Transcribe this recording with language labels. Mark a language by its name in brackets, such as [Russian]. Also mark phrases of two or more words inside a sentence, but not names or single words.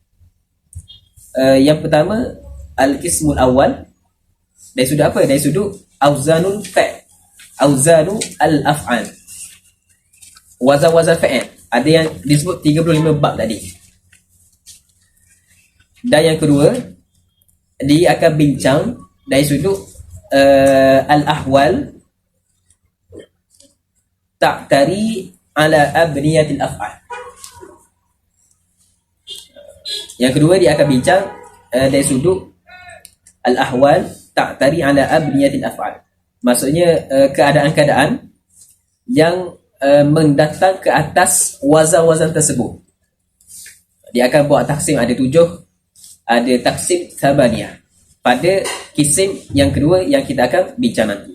[Malay] Yang pertama [Arabic] القسم الأول, [Malay] dari sudut apa? Dari sudut [Arabic] أوزان الفعل، أوزان الأفعال, [Malay] wazan-wazan fa'il. Ada yang disebut 35 bab tadi. Dan yang kedua, dia akan bincang dari sudut [Arabic] الأحوال تعتري على أبنية الأفعال. [Malay] Yang kedua, dia akan bincang dari sudut [Arabic] الأحوال تعتري على أبنية الأفعال. [Malay] Maksudnya keadaan-keadaan yang mendatang ke atas wazan-wazan tersebut. Dia akan buat taksim, ada 7, ada taksim thabaniyah pada kisim yang kedua yang kita akan bincang nanti.